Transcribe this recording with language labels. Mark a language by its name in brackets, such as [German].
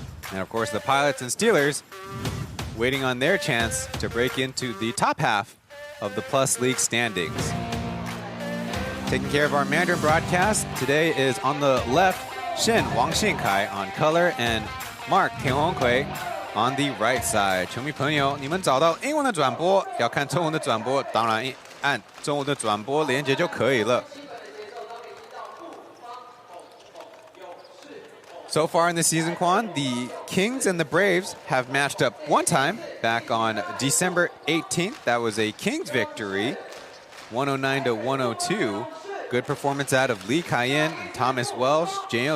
[English] And of course, the Pilots and Steelers waiting on their chance to break into the top half of the Plus League standings. Taking care of our Mandarin broadcast, today is on the left, Chen Wang Xinkai on color, and Mark 田宏奎 on the right side。 [Chinese] 球迷朋友，你们找到英文的转播，要看中文的转播，当然按中文的转播连接就可以了。 [English] So far in the season, Kuan, the Kings and the Braves have matched up one time back on December 18th. That was a Kings victory, 109-102. Good performance out of Lee Kai-in and Thomas Welsh. J.O.